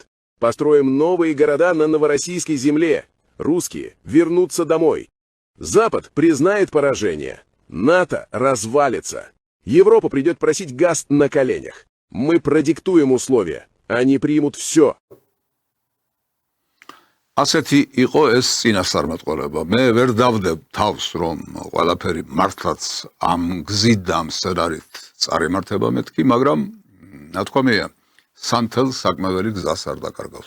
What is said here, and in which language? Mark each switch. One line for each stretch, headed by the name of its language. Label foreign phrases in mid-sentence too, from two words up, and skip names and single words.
Russian: Построим новые города на новороссийской земле. Русские вернутся домой. Запад признает поражение. НАТО развалится. Европа придет просить газ на коленях. Мы продиктуем условия. Они примут все.
Georgian: ასეთი იყო ეს წინასწარმეტყველება. მე ვერ დავდებ თავს, რომ ყველაფერი მართლაც ამ გზით და ამ სცენარით წარიმართება მეთქი, მაგრამ ნათქვამია, სანთელს საკმეველი გზას არ დაკარგავს.